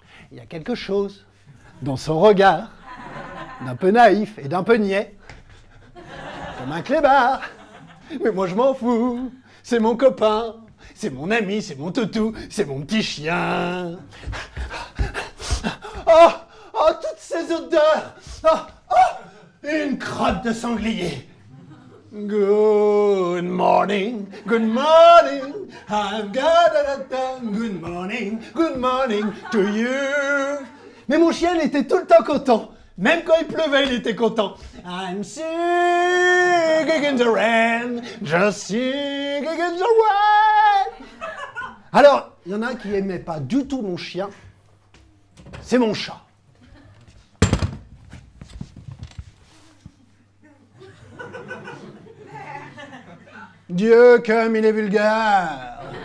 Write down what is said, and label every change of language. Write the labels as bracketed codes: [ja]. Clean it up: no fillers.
[fr] Il y a quelque chose dans son regard, d'un peu naïf et d'un peu niais, comme un clébard, mais moi je m'en fous. C'est mon copain, c'est mon ami, c'est mon toutou, c'est mon petit chien. Oh, oh, toutes ces odeurs. Oh, oh, une crotte de sanglier. [en] Good morning, I've got a good morning to you. [fr] Mais mon chien, il était tout le temps content. Même quand il pleuvait, il était content. [en] I'm singing in the rain, just singing in the rain. [fr] Alors, il y en a un qui aimait pas du tout mon chien. C'est mon chat. Dieu, comme il est vulgaire.